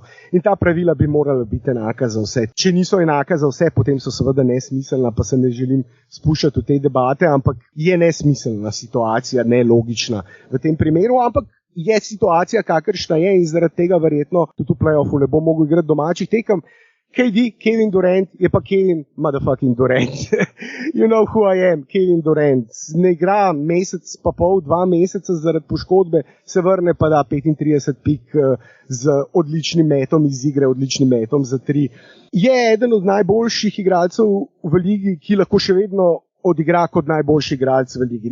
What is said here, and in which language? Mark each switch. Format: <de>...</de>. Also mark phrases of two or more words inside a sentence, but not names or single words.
<sl>In ta pravila bi morala biti enaka za vse. Če niso enaka za vse, potem so seveda nesmiselna, pa se ne želim spuščati v te debate, ampak je nesmiselna situacija, nelogična v tem primeru, ampak je situacija, kakršna je in zaradi tega verjetno tudi v play-offu ne bo mogel igrati domačih tekem. Kevin Durant je pa Kevin motherfucking Durant.</sl> <en>You know who I am, Kevin Durant.</en> <sl>Ne igra mesec pa pol, 2 meseca zaradi poškodbe, se vrne pa da 35 pik z odličnim metom iz igre, odličnim metom za 3. Je eden od najboljših igralcev v ligi, ki lahko še vedno odigra kot najboljši igralec v ligi.</sl>